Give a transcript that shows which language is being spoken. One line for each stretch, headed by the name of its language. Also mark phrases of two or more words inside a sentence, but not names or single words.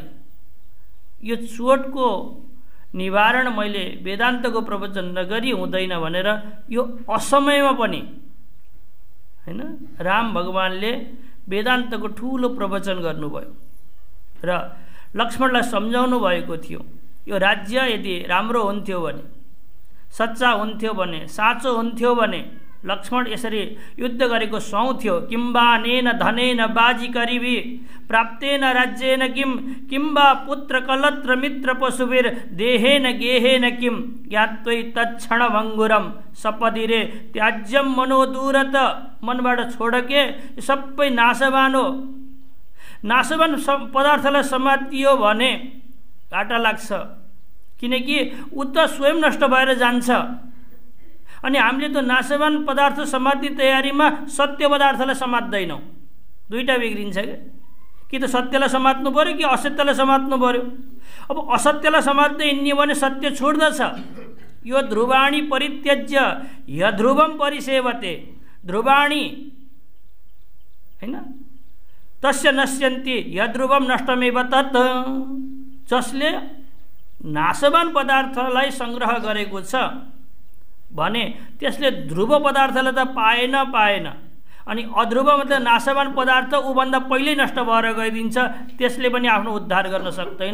Nepali: यो चोटको निवारण मैले वेदान्तको प्रवचन नगरी हुँदैन भनेर यो असमयमा पनि हैन राम भगवानले वेदान्तको ठुलो प्रवचन गर्नुभयो र लक्ष्मणलाई सम्झाउनु भएको थियो। यो राज्य यदि राम्रो हुन्थ्यो भने, सच्चा हुन्थ्यो भने, साँचो हुन्थ्यो भने लक्ष्मण यसरी युद्ध गरेको सुहाउँथ्यो।
Sanskrit: किम्बानेन धनेन बाजी करिबी प्राप्तेन राज्येन किम्बा पुत्र कलत्र मित्र पशुवीर देहेन गेहेन किम ज्ञात्वै तत्क्षण भङ्गुरम सपदिरे त्याज्यम मनोदूरत,
Nepali: मनबाट छोडके सबै नाशवान हो। नाशवान पदार्थलाई समातियो भने घाटा लाग्छ, किनकि ऊ त स्वयं नष्ट भएर जान्छ। अनि हामीले त नाशवान पदार्थ समात्ने तयारीमा सत्य पदार्थलाई समात्दैनौँ। दुईटा बिग्रिन्छ कि त सत्यलाई समात्नु पर्यो कि असत्यलाई समात्नु पर्यो। अब असत्यलाई समात्दै हिँड्ने भने सत्य छोड्दछ।
Sanskrit: यो ध्रुवाणी परित्यज्य यध्रुवम परिसेवते, ध्रुवाणी हैन, तस्य नश्यन्ति यध्रुवम नष्टमेव तत्।
Nepali: जसले नाशवान पदार्थलाई संग्रह गरेको छ भने त्यसले ध्रुव पदार्थलाई त पाएन, अनि अध्रुव मतलब नाशवान पदार्थ ऊभन्दा पहिल्यै नष्ट भएर गइदिन्छ, त्यसले पनि आफ्नो उद्धार गर्न सक्दैन।